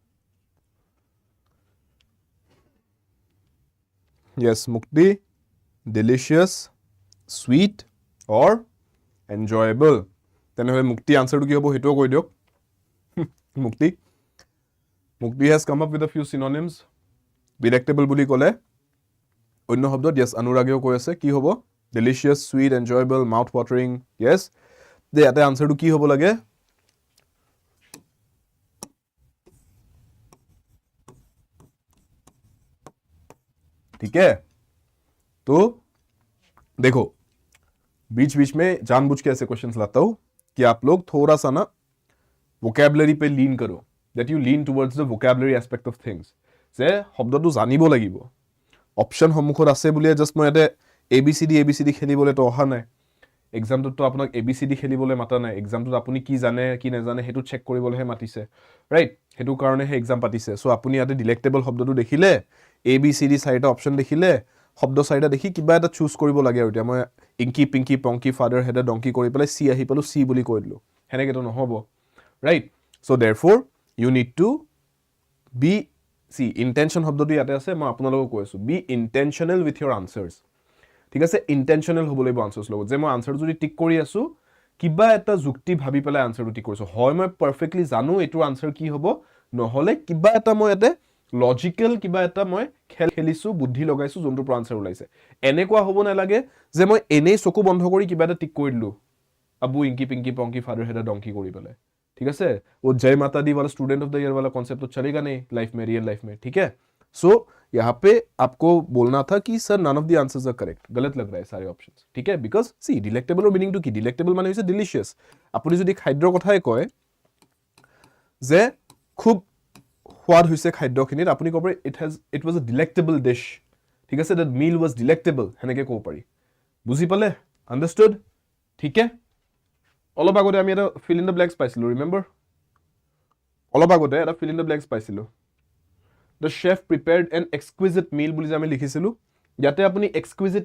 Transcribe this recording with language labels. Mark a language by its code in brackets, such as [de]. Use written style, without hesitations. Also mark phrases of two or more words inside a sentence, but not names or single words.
[en] yes mukti delicious sweet or enjoyable [as] তেনেহলে মুক্তি আনসাৰটো কি হ'ব হেটো কৈ দিয়ক মুক্তি [en] has come up with a few synonyms delectable [as] বুলি ক'লে অন্য শব্দত yes অনুৰাগেও কৈ আছে কি হ'ব [en] delicious sweet enjoyable mouth watering yes [as] দে ইয়াতে আনসাৰটো কি হ'ব লাগে [hi] ठीक है तो देखो बीच बीच में जानबूझ के ऐसे क्वेश्चंस लाता हूं कि आप लोग थोड़ा सा ना वोकैबुलरी पे लीन [as] करो [en] that you lean towards the vocabulary aspect of things [as] जे शब्दটো জানিব লাগিব অপশন সমুখত আছে বুলি জাস্ট মই এতে এবিসিডি খেলিবলে তো অহা নাই এক্সামটোত তো আপোনাক এবিসিডি খেলিবলে মাতা নাই এক্সামটোত আপুনি কি জানে কি নাজানে হেতু চেক কৰিবলেহে মাতিছে ৰাইট হেতু কাৰণে হে এক্সাম পাতিছে সো আপুনি ইয়াতে ডিলেক্টেবল শব্দটো দেখিলে এবিসিডি চাৰিটা অপশন দেখিলে শব্দ চাৰিটা দেখি কিবা এটা চুজ কৰিব লাগে আৰু এতিয়া মই [en] inky pinky ponky father had donkey [as] কৰি পেলাই সি আহি পালো সি বুলি কৈ দিলো হেনেকে তো নহব [en] right so therefore you need to be [as] সি ইন্টেনশন শব্দটো ইয়াতে আছে মই আপোনালোকক কৈ আছো [en] be intentional with your answers [as] ঠিক আছে ইন্টেনশনাল হ'ব লাগিব আনসাৰ্স লগত যে মই আনসাৰ যদি টিক কৰি আছো কিবা এটা যুক্তি ভাবি পেলাই আনসাৰটো টিক কৰিছো হয় মই পাৰফেক্টলি জানো এটো আনসাৰ কি হ'ব নহলে কিবা এটা মই এতে লজিক্যাল কিবা এটা মই খেলিছো বুদ্ধি লগাইছো যোনটো আনসাৰ ওলাইছে এনেকুৱা হ'ব না লাগে যে মই এনেই চকু বন্ধ কৰি কিবা এটা টিক কৰি দিলো আবু ইংকি পিংকি পংকি ফাদাৰ হেড ডংকি কৰি পেলাই [hi] ठीक है वो जय माता दी वाला स्टूडेंट ऑफ द ईयर वाला कॉन्सेप्ट तो चलेगा नहीं लाइफ में [en] real life [hi] में ठीक है सो यहाँ पे आपको बोलना था कि सर [en] none of the answers are correct [hi] गलत लग रहा है सारे ऑप्शंस ठीक है [en] because C delectable [hi] और मीनिंग टू की डिलेक्टेबल माने হৈছে डिलिशियस [as] আপুনি যদি খাদ্যৰ কথাই কয় যে খুব সোৱাদ হৈছে খাদ্যখিনিত আপুনি ক'ব [en] it was a delectable dish [as] ঠিক আছে [en] that meal was delectable [as] হেনেকে ক'ব পাৰি বুজি পালে আন্ডাৰস্টুড ঠিক আছে অলপ আগতে আমি এটা [en] fill in the blanks [as] পাইছিলো ৰিমেম্বৰ অলপ আগতে এটা [en] fill in the blanks [as] পাইছিলো [en] the chef prepared an exquisite meal [as] বুলি যে আমি লিখিছিলো ইয়াতে আপুনি এক্সকুইজিট